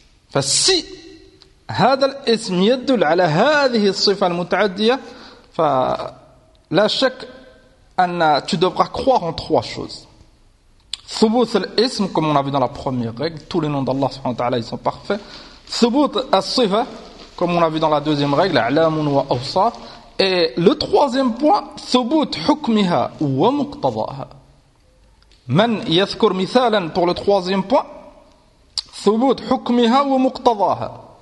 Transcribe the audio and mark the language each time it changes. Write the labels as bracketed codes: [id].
[ar] فالسي هذا الاسم يدل على هذه الصفة المتعدية. فلا شك أن [fr] tu devras croire en trois choses. [ar] ثبوت الاسم [fr] comme on a vu dans la première règle, tous les noms d'Allah سبحانه وتعالى ils sont parfaits. [ar] ثبوت الصفة [fr] comme on a vu dans la deuxième règle, [ar] أعلام وأوصاف. [fr] Et le troisième point, [ar] ثبوت حكمها ومقتضاها. من يذكر مثالا [fr] pour le troisième point, [ar] ثبوت حكمها ومقتضاها.